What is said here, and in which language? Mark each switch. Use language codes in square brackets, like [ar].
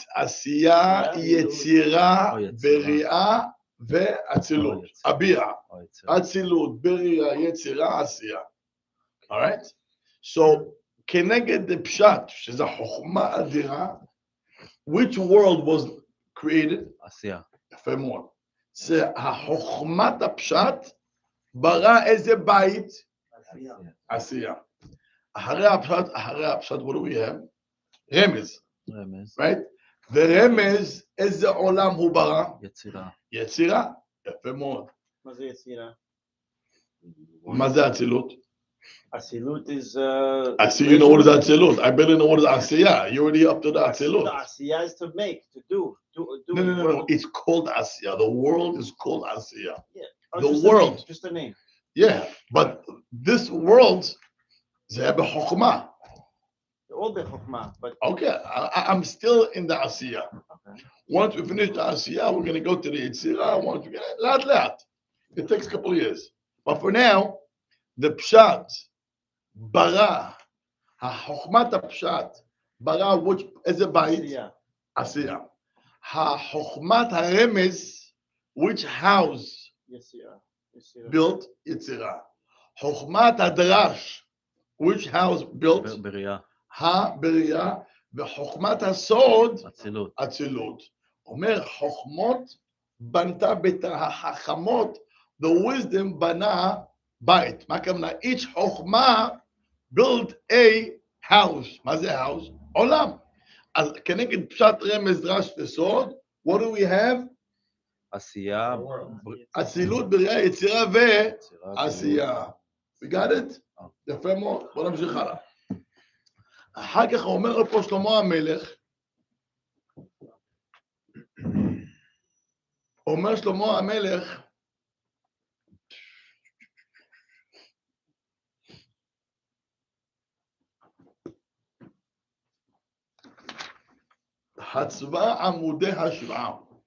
[he] עשייה, יצירה, בריאה ואצילות. הביע, אצילות, בריאה, יצירה, עשייה. [en] Alright? [he] So, כנגד הפשט, שזה חוכמה אדירה, [en] which world was created? [he] עשייה. יפה מאוד. זה החוכמת הפשט ברא איזה בית? עשייה. אחרי הפשט, [en] what do we have? [he] רמז. Right? ורמז, איזה עולם הוא ברא? יצירה. יצירה. יפה מאוד. מה זה יצירה? מה זה אצילות? [en] אצילות is... You know what is אצילות? I barely know what is עשייה. You already up to the אצילות. עשייה is to make, to do. No. It's called עשייה. The world is called עשייה. Yeah. The world. Just a name. Yeah, but this world, [he] זה בחוכמה. [en] all בחוכמה, but... Okay, I'm still in the עשייה. Once we finish the עשייה, we're going to go to the יצירה. Once we get it, לאט. It takes a couple of years. But for now, the פשט, ברא, החוכמת הפשט, ברא, איזה בית? עשייה. החוכמת הרמז, which house? built יצירה. [he] חוכמת הדרש, [en] which house built? [he] בריאה. הבריאה, וחוכמת הסוד, אצילות. אצילות. אומר, חוכמות בנתה ביתה, החכמות, [en] the wisdom [he] בנה בית. מה כמובן? [en] each חוכמה built a house. [he] מה זה house? עולם. אז כנגד פשט רמז דרש וסוד, [en] what do we have? [he] עשייה. אצילות, בריאה, יצירה ועשייה. [en] We got it? [he] יפה מאוד. בוא נמשיך הלאה. אחר כך אומר פה שלמה המלך, אומר שלמה המלך, חצבה עמודי השבעה.